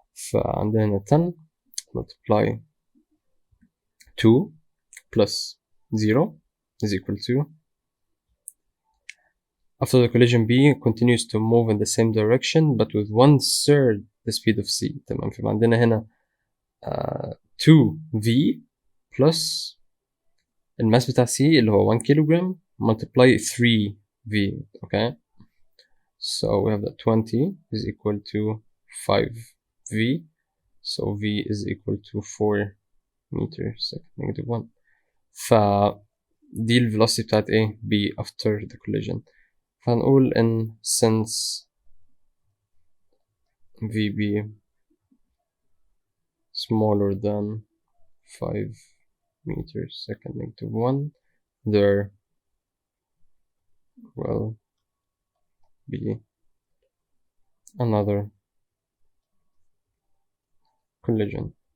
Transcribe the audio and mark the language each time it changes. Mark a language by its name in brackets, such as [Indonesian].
[Arabic] فعندنا هنا [English] 10 multiply 2 plus 0 is equal to after the collision B continues to move in the same direction but with 1/3 the speed of C. [Arabic] تمام فيبقى عندنا هنا 2V plus الماس بتاع C اللي هو 1 kilogram multiply 3V. [English] okay so we have that 20 is equal to 5V so V is equal to 4 meters second negative 1. [Arabic] فدي ال velocity بتاعت A B [English] after the collision. [Arabic] فهنقول [English] in since VB smaller than 5 meters second negative 1 there will be another collision.